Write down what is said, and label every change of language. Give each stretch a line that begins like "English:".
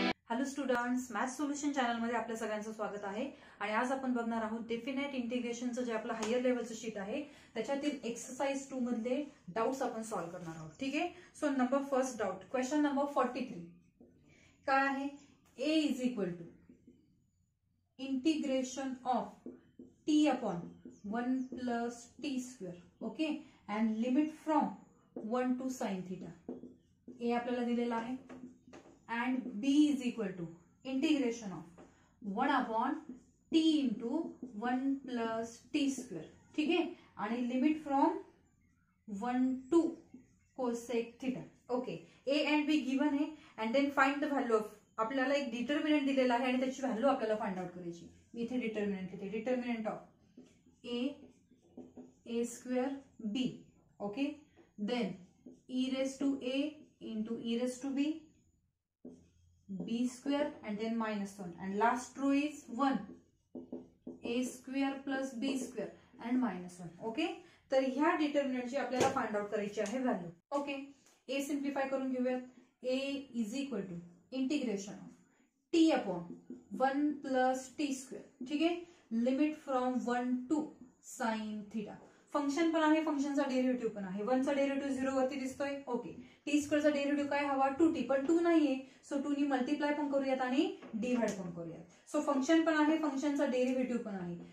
Marathi: Hello students, math solution चॅनलमध्ये आपल्या सगळ्यांचं स्वागत आहे. आणि आज आपण बघणार आहोत डेफिनेट इंटिग्रेशनचं जे आपलं हायर लेवलचं शीट आहे त्याच्यातील एक्सरसाइज 2 मधले डाउट्स आपण सॉल्व्ह करणार आहोत. ठीक आहे. So first doubt, question number 43 काय आहे?
English: a is equal to integration of t upon 1 plus T square. Okay. And limit from 1 to sine theta.
Marathi: a आपल्याला दिलेला आहे.
English: and b is equal to integration of 1 upon t into 1 plus t square.
Hindi: ठीक है.
English: आणि limit from 1 to cosec theta. Okay. a and b given आहे and then find the value of.
Marathi: आपल्याला एक determinant दिलेला आहे आणि त्याची व्हॅल्यू आपल्याला फाइंड आउट करायची. मी इथे डिटर्मिनंट लिहिते.
English: Determinant of a square b. Okay. Then e raised to a into e raised to b, b square and then minus 1, and last row is 1, a square plus b square and minus 1. Okay.
Marathi: तर ह्या डिटर्मिनंटची आपल्याला find out करायची आहे value. Okay. a simplify करून घेऊयात.
English: a is equal to integration of t upon 1 plus T square.
Marathi: ठीक आहे.
English: Limit from 1 to sine theta.
Marathi: Function पण आहे, फंक्शनचा डेरिव्हेटिव्ह पण आहे. 1 चा डेरिव्हेटिव्ह 0 वरती दिसतोय. ओके. टी स्क्वेअरचा डेरिव्हेटिव्ह काय हवा? 2t, पण 2 नाहीये. सो 2 नी मल्टिप्लाय पण करूयात आणि डिव्हाइड पण करूयात. सो फंक्शन पण आहे, फंक्शनचा डेरिव्हेटिव्ह पण आहे.